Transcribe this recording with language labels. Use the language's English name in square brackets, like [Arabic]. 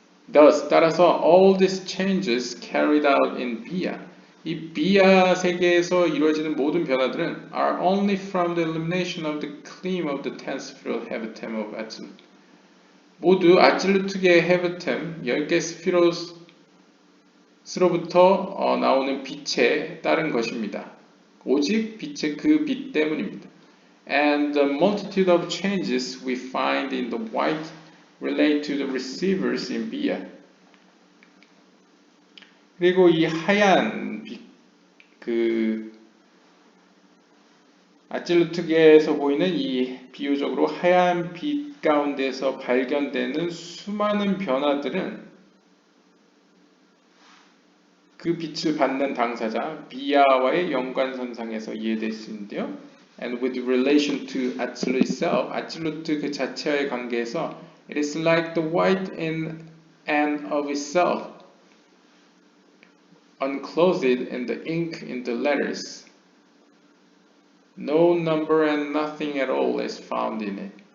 [English] Thus, [Korean] 따라서 [English] all these changes carried out in Bia, [Korean] 이 비아 세계에서 이루어지는 모든 변화들은 [English] are only from the illumination of the Klim of the 10th spheral hebetem of Atzilut. [Korean] 모두 아찔루트계의 헤베템 10개 스피로스로부터 나오는 빛에 따른 것입니다. 오직 빛의 그 빛 때문입니다. [English] And the multitude of changes we find in the white relate to the receivers in Bia. [Korean] 그리고 이 하얀 빛, 그 아찔루트계에서 보이는 이 비유적으로 하얀 빛 가운데서 발견되는 수많은 변화들은 그 빛을 받는 당사자 비아와의 연관선상에서 이해될 수 있는데요. [English] And with relation to Atzilut itself, [Korean] 아찔루트 그 자체와의 관계에서 [English] it is like the white in and of itself, unclothed in the ink in the letters. No number and nothing at all is found in it.